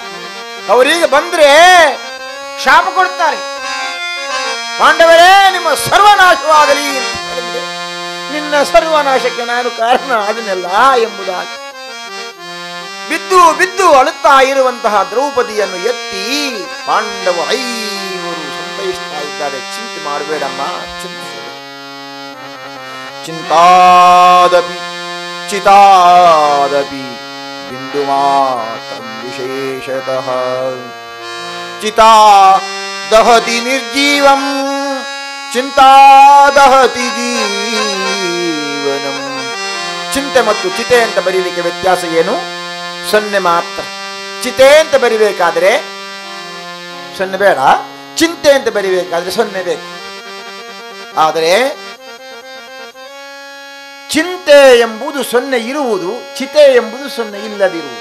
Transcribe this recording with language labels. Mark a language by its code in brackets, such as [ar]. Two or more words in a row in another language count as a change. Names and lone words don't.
[kn] ಅವರೀಗ ಬಂದ್ರೆ ಶಾಪ ಕೊಡ್ತಾರೆ, ಪಾಂಡವರೇ ನಿಮ್ಮ ಸರ್ವನಾಶವಾಗಲಿ ಅಂತ ಹೇಳಿದ್ರೆ, ನಿನ್ನ ಸರ್ವನಾಶಕ್ಕೆ ನಾನು ಕಾರಣ ಅದನ್ನೆಲ್ಲ ಎಂಬುದಾಗಿ ಬಿದ್ದು ಬಿದ್ದು ಅಳುತ್ತಾ ಇರುವಂತಹ ದ್ರೌಪದಿಯನ್ನು ಎತ್ತಿ ಪಾಂಡವ 5 ಸಂತೈಸ್ತಾ ಇದ್ದಾರೆ. ಚಿಂತೆ ಮಾಡಬೇಡಮ್ಮ, ಚಿಂತಿಸಬೇಡ. [sa] ಚಿಂತಾದಪಿ ಚಿತಾದಪಿ ಬಿಂದು ಮಾತ್ರ ವಿಶೇಷತಃ ಚಿತಾ ದಹತಿ ನಿರ್ಜೀವಂ ಚಿಂತಾ ದಹತಿ ಜೀವನಂ. [kn] ಚಿಂತೆ ಮತ್ತು ಚಿತೆ ಅಂತ ಬರೀಲಿಕ್ಕೆ ವ್ಯತ್ಯಾಸ ಏನು? 0 ಮಾತ್ರ. ಚಿತೆ ಅಂತ ಬರಿಬೇಕಾದ್ರೆ 0 ಬೇಡ, ಚಿಂತೆ ಅಂತ ಬರಿಬೇಕಾದ್ರೆ 0 ಬೇಕು. ಆದರೆ ಚಿಂತೆ ಎಂಬುದು 0 ಇರುವುದು, ಚಿತೆ ಎಂಬುದು 0 ಇಲ್ಲದಿರುವುದು.